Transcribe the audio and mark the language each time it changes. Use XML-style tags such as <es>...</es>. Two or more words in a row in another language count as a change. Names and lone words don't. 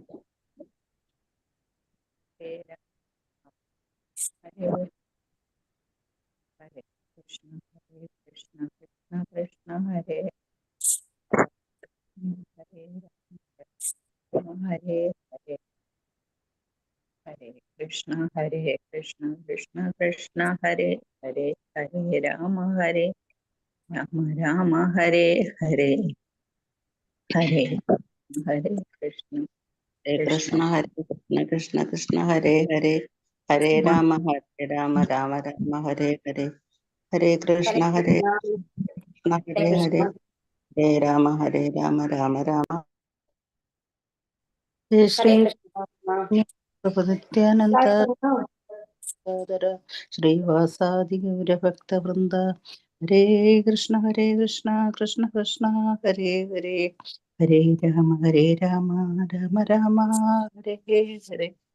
<sa>ഹരേ രാമ ഹരേ ഹരേ കൃഷ്ണ കൃഷ്ണ കൃഷ്ണ ഹരേ ഹരേ രാമ ഹരേ ഹരേ ഹരേ കൃഷ്ണ കൃഷ്ണ കൃഷ്ണ ഹരേ ഹരേ ഹരേ രാമ രാമ ഹരേ ഹരേ ഹരേ ഹരേ കൃഷ്ണ ഹരേ കൃഷ്ണ ഹരേ കൃഷ്ണ കൃഷ്ണ കൃഷ്ണ ഹരേ ഹരേ ഹരേ രാമ രാമ രാമ ഹരേ ഹരേ ഹരേ കൃഷ്ണ ഹരേ കൃഷ്ണ ഹരേ ഹരേ ഹരേ രാമ രാമ രാമ ശ്രീ നിത്യാനന്ദ ശ്രീവാസാദി ഗൗരഭക്തവൃന്ദ ഹരേ കൃഷ്ണ കൃഷ്ണ കൃഷ്ണ ഹരേ ഹരേ ഹരേ രാമ രാമ രാമ ഹരേ ഹരേ.</sa>